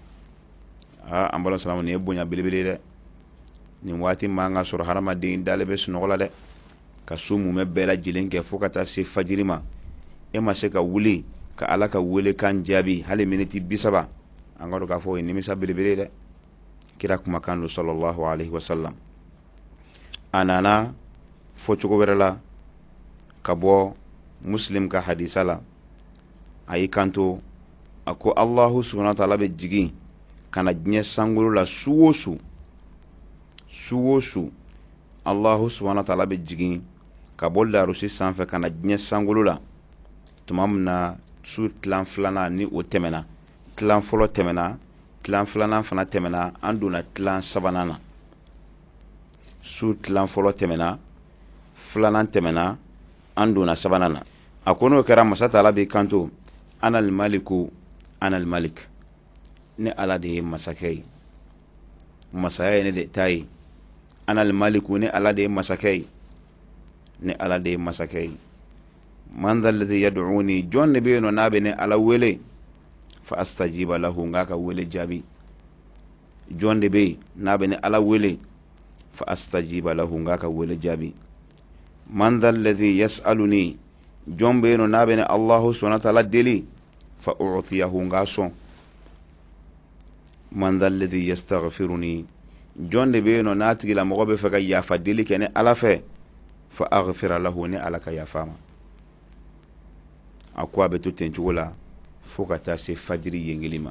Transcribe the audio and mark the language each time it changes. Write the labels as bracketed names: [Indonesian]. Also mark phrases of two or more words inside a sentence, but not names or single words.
[Bambara] An bala salamu, nin ye bonya belebele dɛ. Nin waati man ka sɔrɔ hadamaden dalen bɛ sunɔgɔ la dɛ, ka su mumɛ bɛɛ lajɛlen kɛ fo ka taa se fajiri ma, e ma se ka wuli ka Ala ka wele kan jaabi hali miniti 30. An ka dɔn k'a fɔ o ye nimisa belebele dɛ. Kira kumakan don [Arabic] صلى الله عليه وسلم. [Bambara] A nana fɔ cogo wɛrɛ la ka bɔ Muslim ka hadisa la, a y'i kanto a ko [Arabic] الله سبحانه وتعالى [Bambara] bɛ jigin ka na diɲɛ sankolo la su o su, su o su [Arabic] الله سبحانه وتعالى [Bambara] bɛ jigin ka bɔ larusi sanfɛ ka na diɲɛ sankolo la tuma min na su tilan filanan ni o tɛmɛna, tilan fɔlɔ tɛmɛna, tilan filanan fana tɛmɛna, an donna tilan sabanan na. Su tilan fɔlɔ tɛmɛna, filanan tɛmɛna, an donna sabanan na. A ko n'o kɛra masa Taala b'i kanto [Arabic] أنا الملك أنا الملك, [Bambara] ne Ala de ye masakɛ ye, masaya ye ne de ta ye. [Arabic] أنا الملك, [Bambara] ne Ala de ye masakɛ ye, ne Ala de ye masakɛ ye. [Arabic] من ذا الذي يدعوني, [Bambara] jɔn de bɛ yen nɔ n'a bɛ ne Ala wele, [Arabic] فأستجيب له, [Bambara] n k'a ka wele jaabi. Jɔn de bɛ yen n'a bɛ ne Ala wele, [Arabic] فأستجيب له, [Bambara] n k'a ka wele jaabi. [Arabic] من ذا الذي يسألني, [Bambara] jɔn bɛ yen nɔ n'a bɛ ne [Arabic] الله سبحانه وتعالى [Bambara] deli, [Arabic] فأعطيه, [Bambara] n k'a sɔn. [Arabic] من ذا الذي يستغفرني, [Bambara] jɔn de bɛ yen nɔ n'a tigila mɔgɔ bɛ fɛ ka yafa deli kɛ ne Ala fɛ, [Arabic] فأغفر له, [Bambara] ne Ala ka yafa ma. A ko a bɛ to ten cogo la fo ka taa se fajiri yengeli ma.